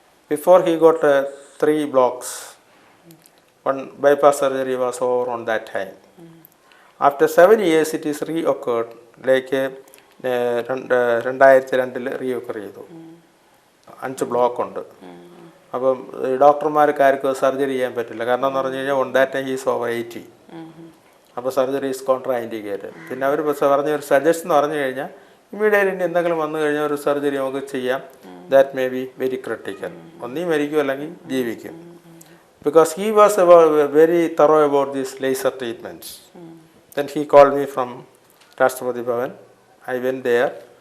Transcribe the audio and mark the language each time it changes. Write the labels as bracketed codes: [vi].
[en] Before he got 3 blocks, one bypass surgery was over on that time. After 7 years, it is reoccurred, like 2002 reoccur [ml] ചെയ്തു 5 block ഉണ്ട്. അപ്പം ഡോക്ടർമാർക്കാർക്ക് surgery ചെയ്യാൻ പറ്റില്ല. കാരണം എന്ന് പറഞ്ഞു കഴിഞ്ഞാൽ [en] On that time he's over 80. [ml] അപ്പോൾ [en] Surgery is contraindicated. [ml] പിന്നെ അവർ പറഞ്ഞ ഒരു സജഷൻ എന്ന് പറഞ്ഞു കഴിഞ്ഞാൽ ഇമ്മീഡിയറ്റ്ലി എന്തെങ്കിലും വന്നു കഴിഞ്ഞാൽ ഒരു സർജറി നമുക്ക് ചെയ്യാം. [en] That may be very critical. [ml] ഒന്നീ മരിക്കും അല്ലെങ്കിൽ ജീവിക്കും. [en] Because he was very thorough about these laser treatments. Then he called me from Rashtrapati Bhavan. I went there.